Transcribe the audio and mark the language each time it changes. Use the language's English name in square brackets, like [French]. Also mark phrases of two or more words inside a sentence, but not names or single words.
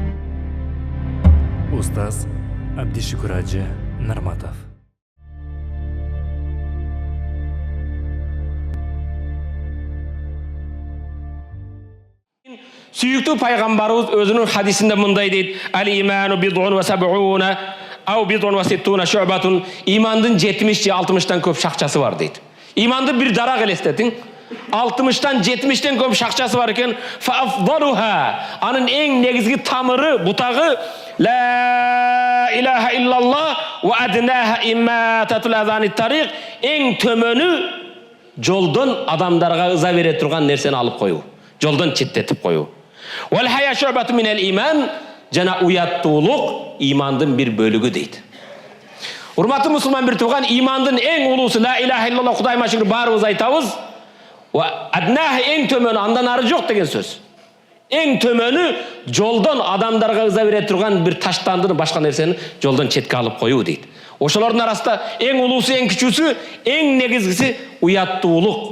[Kyrgyz] Устаз Абдишүкүр Ажы Нарматов. Sүйүктүү пайгамбарыбыз өзүнүн хадисинде мындай дейт: [Arabic] "الإيمان بضع وسبعون أو بضع وستون شعبة". [Kyrgyz] Имандын 70 же 60тан көп шакчасы бар дейт. Иманды бир дарак элестетиң. 60тан 70тен көп шакчасы бар экен. [Arabic] فأفضلها, [Kyrgyz] анын эң негизги тамыры, бутагы [Arabic] لا إله إلا الله وأدناها إماطة الأذى الطريق. [Kyrgyz] Эң төмөнү жолдон адамдарга ыза бере турган нерсени алып коюу. Жолдон четтетип коюу. [Arabic] والحياء شعبة من الإيمان, [Kyrgyz] жана уяттуулук имандын бир бөлүгү дейт. Урматтуу мусулман бир тууган, имандын эң улуусу [Arabic] لا إله إلا الله, [Kyrgyz] Кудайга шүкүр, баарыбыз айтабыз. [Arabic] وأدناها, [Kyrgyz] эң төмөнү, андан ары жок деген сөз. Эң төмөнү жолдон адамдарга ыза бере турган бир таштандыны, башка нерсени жолдон четке алып коюу дейт. Ошолордун арасында эң улуусу, эң кичүүсү, эң негизгиси уяттуулук.